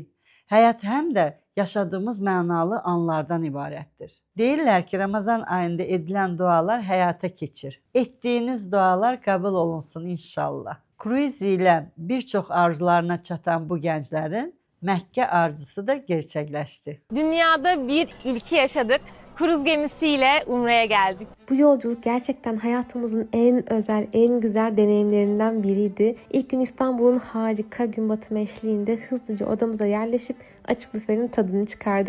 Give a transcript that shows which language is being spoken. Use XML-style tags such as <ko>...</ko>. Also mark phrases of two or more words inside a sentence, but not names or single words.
<az>Həyat həm də yaşadığımız mənalı anlardan ibarətdir. Deyirlər ki, Ramazan ayında edilən dualar həyata keçir. Etdiyiniz dualar qəbul olunsun inşallah. Kruiz ilə bir çox arzularına çatan bu gənclərin Məkkə arzusu da gerçekleşti.</az> <tr>Dünyada bir ilki yaşadık. Kruz gemisiyle Umre'ye geldik. Bu yolculuk gerçekten hayatımızın en özel, en güzel deneyimlerinden biriydi. İlk gün İstanbul'un harika gün batımı eşliğinde hızlıca odamıza yerleşip açık büfenin tadını çıkardık.</tr>